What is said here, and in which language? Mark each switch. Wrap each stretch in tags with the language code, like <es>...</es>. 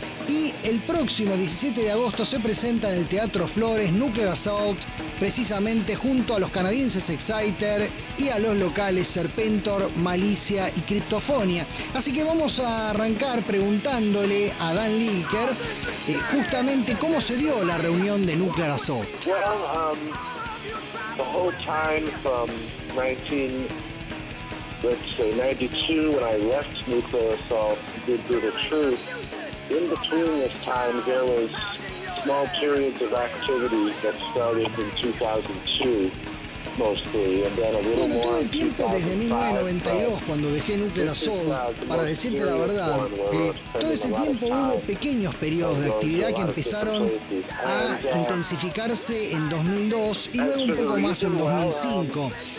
<es>Y el próximo 17 de agosto se presenta en el Teatro Flores Nuclear Assault, precisamente junto a los canadienses Exciter y a los locales Serpentor, Malicia y Criptofonia. Así que vamos a arrancar preguntándole a Dan Lilker justamente cómo se dio la reunión de Nuclear Assault.</es> <en>Well, the whole time from 1992 when I left Nuclear Assault, did Brutal Truth. In between this time, there was small periods of activity that started in 2002.</en> <es>Bueno, todo el tiempo desde 1992, cuando dejé Nuclear Assault, para decirte la verdad, todo ese tiempo hubo pequeños periodos de actividad que empezaron a intensificarse en 2002 y luego un poco más en 2005.</es>